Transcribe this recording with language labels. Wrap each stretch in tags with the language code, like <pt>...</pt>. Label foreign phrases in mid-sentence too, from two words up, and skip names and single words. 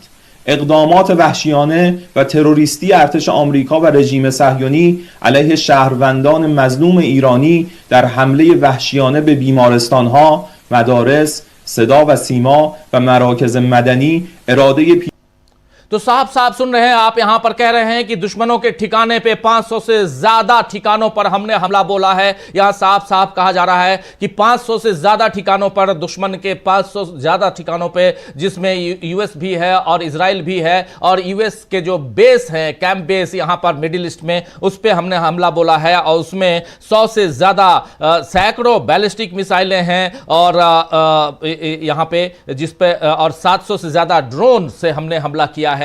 <fa>اقدامات وحشیانه و تروریستی ارتش آمریکا و رژیم صهیونی علیه شهروندان مظلوم ایرانی در حمله وحشیانه به بیمارستانها، مدارس، صدا و سیما و مراکز مدنی اراده</fa> <hi>तो साफ साफ सुन रहे हैं आप, यहां पर कह रहे हैं कि दुश्मनों के ठिकाने पे 500 से ज्यादा ठिकानों पर हमने हमला बोला है। यहां साफ साफ कहा जा रहा है कि 500 से ज्यादा ठिकानों पर, दुश्मन के 500 ज्यादा ठिकानों पे, जिसमें यूएस भी है और इजराइल भी है, और यूएस के जो बेस है,</hi> <en>camp base</en> <hi>यहां पर मिडिल ईस्ट में, उस पर हमने हमला बोला है, और उसमें 100 से ज्यादा सैकड़ों</hi> <en>ballistic missiles</en> <hi>हैं, और यहां पे जिस पे और 700 से ज्यादा ड्रोन से हमने हमला किया है।</hi>